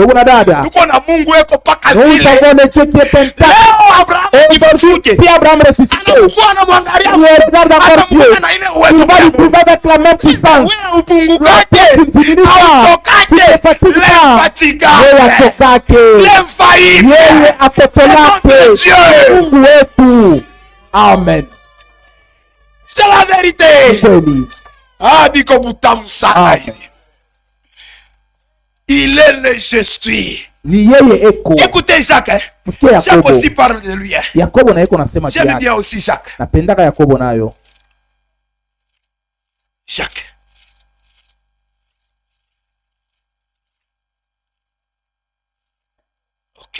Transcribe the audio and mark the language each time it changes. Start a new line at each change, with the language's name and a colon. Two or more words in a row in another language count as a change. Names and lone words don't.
French: nous avons le Dieu qui est intact. Et aujourd'hui, si Abraham ressuscité, il regarde encore Dieu. Il va lui prouver avec la même puissance. Tu ne diminues pas. Tu ne te fatigues pas.
Swahili: Yeye atokake. Yeye apopelake. Mungu wetu. Amen.
French: C'est la vérité.
Swahili: Ah, biko butamu sana hivi.
French: Il est le Jésus. Écoutez Jacques. Jacques aussi parle de lui. J'aime bien aussi Jacques. Jacques. Ok.